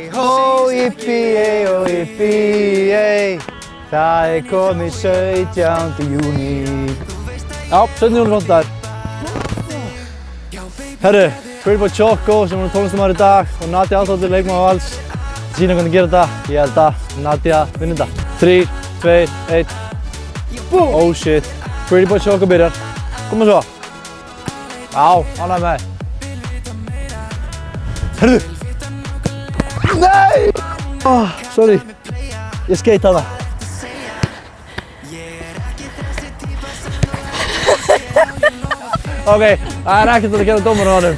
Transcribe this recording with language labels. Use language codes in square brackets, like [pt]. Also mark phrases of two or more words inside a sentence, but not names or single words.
[is] Ó, yippee, það er komið 17. júní. Já, 17. júní fótboltaður. Herru, Pretty Boy Choco sem er tónlistarmaður í dag og Nadia Altóttir, leikmaður Vals. Sýna hvernig gera þetta. Ég held að Nadia vinnur þetta. 3, 2, 1. [en] Oh shit. [is] Pretty Boy Choco byrjar. Koma svo. Já, ánægð með þig. Herru. Nei! [en] Oh, sorry. [is] Ég skeit hana. Ok, það er ekkert að gera dómarinn á honum.